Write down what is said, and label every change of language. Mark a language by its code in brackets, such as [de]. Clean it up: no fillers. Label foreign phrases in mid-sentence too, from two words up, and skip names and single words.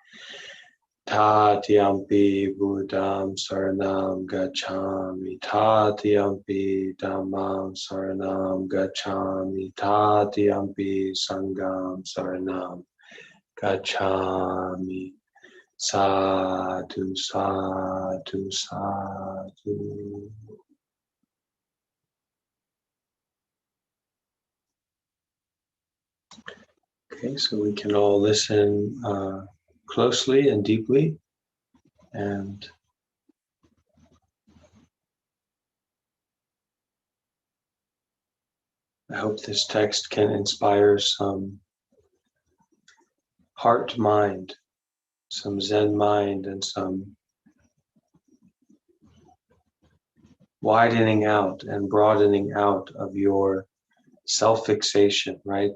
[pi] Tatiyampi Buddham saranam gacchami, Tatiyampi Dhammam saranam gacchami, Tatiyampi Sangham saranam gacchami. Sadhu, sadhu, sadhu. [en] Okay, so we can all listen closely and deeply, and I hope this text can inspire some heart mind, some Zen mind, and some widening out and broadening out of your self-fixation, right?